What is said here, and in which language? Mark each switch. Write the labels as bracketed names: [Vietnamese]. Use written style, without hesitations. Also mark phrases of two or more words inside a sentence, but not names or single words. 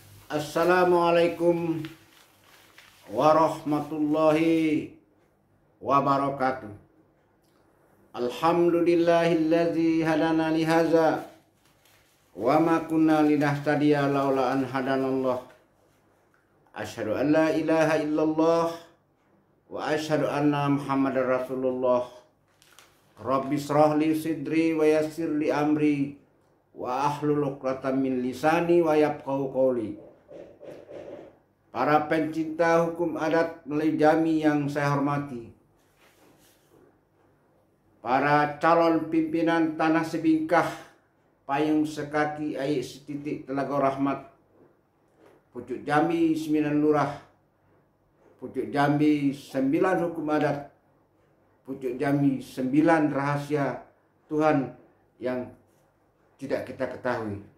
[Arabic] السلام عليكم ورحمة الله وبركاته. الحمد لله الذي هدانا لهذا وما كنا لنهتدي لولا أن هدانا الله. أشهد أن لا إله إلا الله وأشهد أن محمدا رسول الله. رب اشرح لي صدري ويسر لي أمري واحلل عقدة من لساني ويفقهوا قولي. [Indonesian] Para pencinta hukum adat Melayu Jami yang saya hormati, para calon pimpinan Tanah Sebingkah, Payung Sekaki, Ayik Setitik, Telaga Rahmat, Pucuk Jambi 9 Lurah, Pucuk Jambi 9 hukum adat, Pucuk Jambi 9 rahasia Tuhan yang tidak kita ketahui.